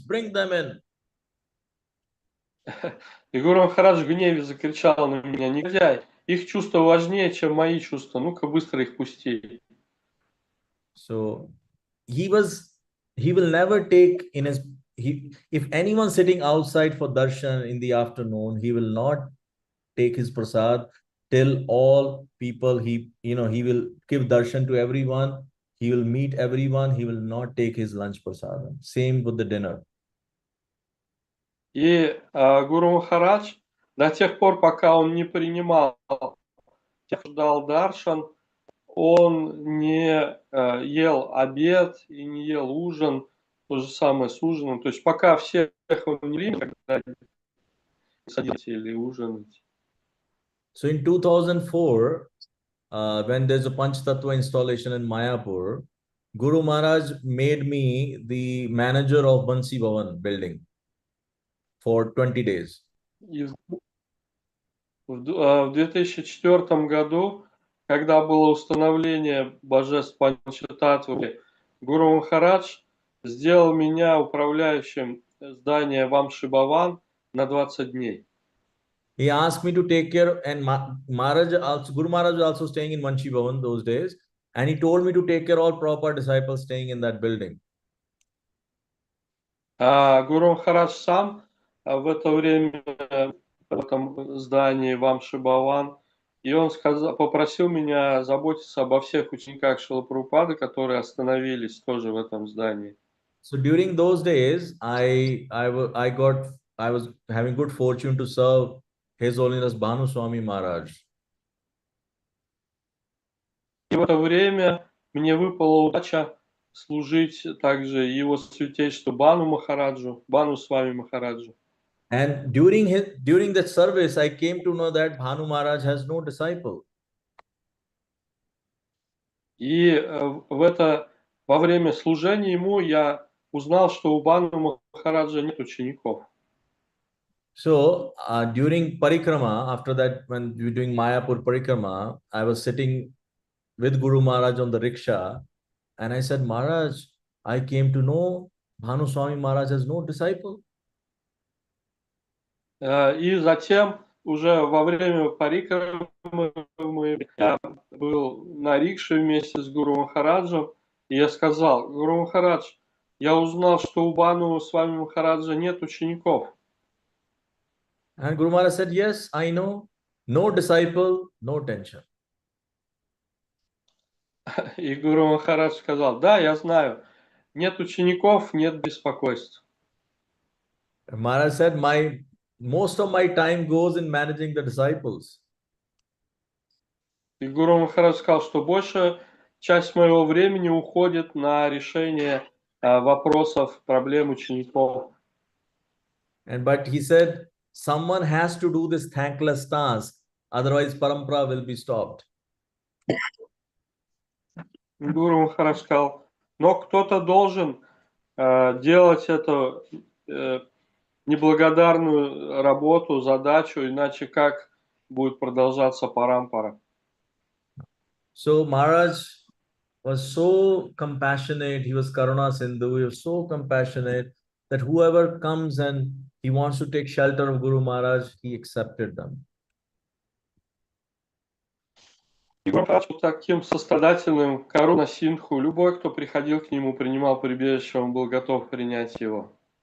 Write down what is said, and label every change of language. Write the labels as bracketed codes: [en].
[en] Bring them in. [ru] И Гуру Махарадж в гневе закричал на меня: негодяй, их чувства важнее, чем мои чувства, ну-ка быстро их пусти. [en] So he will never take in his, if anyone sitting outside for darshan in the afternoon, he will not take his prasad till all people, he will give darshan to everyone. He will meet everyone. He will not take his lunch prasad. Same with the dinner. [ru] И Гуру Махарадж до тех пор, пока он не принимал, ждал даршан, он не ел обед и не ел ужин, то же самое с ужином. То есть пока всех он не принял, когда садились или ужинать. [en] So in 2004, when there's a Panch Tattva installation in Mayapur, Guru Maharaj made me the manager of Bansi Bhavan building for 20 days. [ru] И в 2004 году, когда было установление божеств Панчататвы, Гуру Махарадж сделал меня управляющим здания Вамши Бхаван на 20 дней. [en] He asked me to take care, and Maharaj also, Guru Maharaj was also staying in Manchi Bhavan those days, and he told me to take care of all proper disciples staying in that building. [ru] Гуру Махарадж сам в это время в этом здании в Амши-Бхаван, и он попросил меня заботиться обо всех учениках Шрилы Прабхупады, которые остановились тоже в этом здании. [en] So during those days, I was having good fortune to serve His Holiness Bhanu Swami Maharaj. [ru] И в это время мне выпала удача служить также его святейшеству Бану Махараджу, Бану Свами Махараджу. [en] And during that service, I came to know that Bhanu Maharaj has no disciple. [ru] И во время служения ему я узнал, что у Бану Махараджа нет учеников. [en] So during parikrama, after that, when we were doing Mayapur parikrama, I was sitting with Guru Maharaj on the rickshaw, and I said, Maharaj, I came to know Bhanu Swami Maharaj has no disciple. [ru] И затем уже во время парикрамы я был на рикше вместе с Гуру Махараджем, и я сказал: Гуру Махарадж, я узнал, что у Бану Свами Махараджа нет учеников. [en] And Guru Maharaj said, yes, I know. No disciple, no tension. [ru] И Гуру Махарадж сказал: да, я знаю, нет учеников, нет беспокойств. [en] Maharaj said, most of my time goes in managing the disciples. [ru] И Гуру Махарадж сказал, что большая часть моего времени уходит на решение вопросов, проблем учеников. [en] But he said, someone has to do this thankless task, otherwise parampara will be stopped. [ru] Гуру Махарадж сказал, но кто-то должен делать эту неблагодарную работу, задачу, иначе как будет продолжаться парампара. [en] So Maharaj was so compassionate. He was Karuna Sindhu. He was so compassionate that whoever comes and he wants to take shelter of Guru Maharaj, he accepted them. [ru] И Гуру Махарадж был таким сострадательным, Каруна Синдху. Любой, кто приходил к нему, принимал прибежище, он был готов принять его.